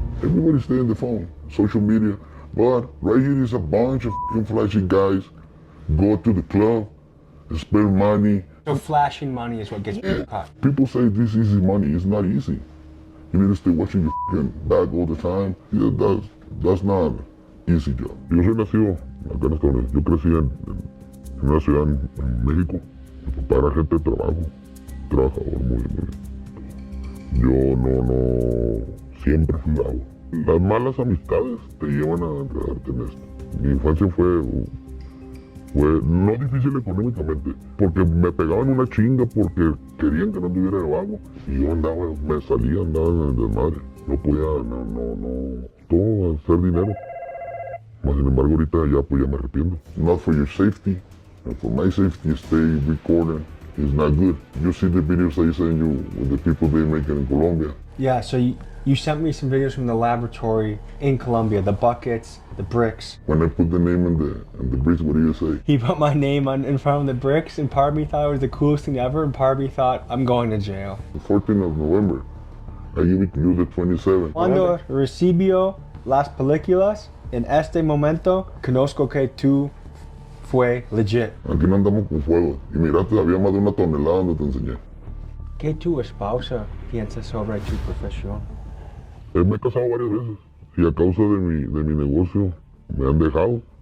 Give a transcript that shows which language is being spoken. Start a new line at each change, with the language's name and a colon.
English: Everybody stay in the phone, social media. But right here is a bunch of flashy guys go to the club, spend money. So flashing money is what gets people caught. People say this is easy money. It's not easy. You need to stay watching your bag all the time. Yeah, that's not an easy job.
Spanish: Yo soy nacido acá en Estados Unidos. Yo crecí en una ciudad en México. Mi papá era gente de trabajo, trabajador muy bien. Yo no siempre fui vago. Las malas amistades te llevan a enredarte en esto. Mi infancia fue no difícil económicamente, porque me pegaban una chinga porque querían que no anduviera de vago. Y yo andaba en el desmadre. No podía, todo hacer dinero. Mas sin embargo ahorita ya me arrepiento.
English: Not for your safety, and for my safety, stay recording. It's not good. You see the videos I send you with the people they make in Colombia. Yeah, so you sent me some videos from the laboratory in Colombia, the buckets, the bricks. When I put the name in the bricks, what do you say? He put my name in front of the bricks, and part of me thought it was the coolest thing ever, and part of me thought, I'm going to jail. The 14th of November, I give it to you the 27th.
Spanish: Cuando recibió las películas, en este momento, conozco que tú fue legit. Aquí no andamos con fuego. Y miraste, había más de 1 tonelada donde te enseñé. ¿Qué tu esposa piensa sobre tu profesión? Me he casado varias veces y a causa de mi negocio me han dejado.